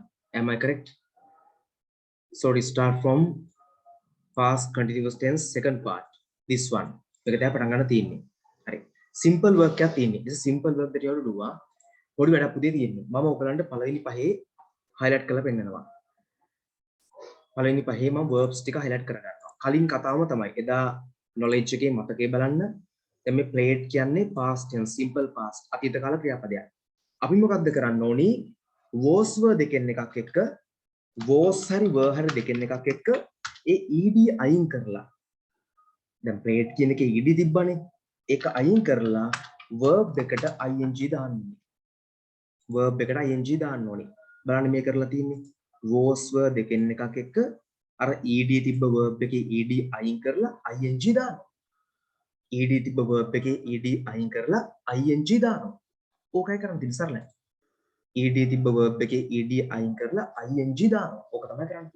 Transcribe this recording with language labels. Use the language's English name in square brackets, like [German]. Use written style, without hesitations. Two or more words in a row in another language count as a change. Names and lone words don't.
[English] Am I correct? So we start from past continuous tense second part. This one. Right. Simple work [Sinhala] එකක් තියෙන්නේ. [English] This is simple work that you have to do. [Sinhala] පොඩි වැඩක් පුතේ තියෙන්නේ. මම ඔයගලන්ට පළවෙනි පහේ highlight කරලා පෙන්නනවා. පළවෙනි පහේ මම verbs ටික highlight කර ගන්නවා. කලින් කතාවම තමයි. එදා knowledge එකේ මතකේ බලන්න. දැන් මේ played කියන්නේ [English] past tense simple past [Sinhala] අතීත කාල ක්‍රියාපදයක්. අපි මොකද්ද කරන්න ඕනි? [English] was were [Sinhala] දෙකෙන් එකක් එක්ක was හරි were හරි දෙකෙන් එකක් එක්ක ඒ ed අයින් කරලා දැන් played කියන එකේ ed තිබ්බනේ. ඒක අයින් කරලා verb එකට ing දාන්න ඕනේ. verb එකට ing දාන්න ඕනේ. බලන්න මේ කරලා තියෙන්නේ. [English] was were [Sinhala] දෙකෙන් එකක් එක්ක අර ed තිබ්බ verb එකේ ed අයින් කරලා ing දානවා. ed තිබ්බ verb එකේ ed අයින් කරලා ing දානවා. ඕකයි කරන්න තියෙන්නේ සරලයි. ed තිබ්බ verb එකේ ed අයින් කරලා ing දානවා. ඕක තමයි කරන්නේ.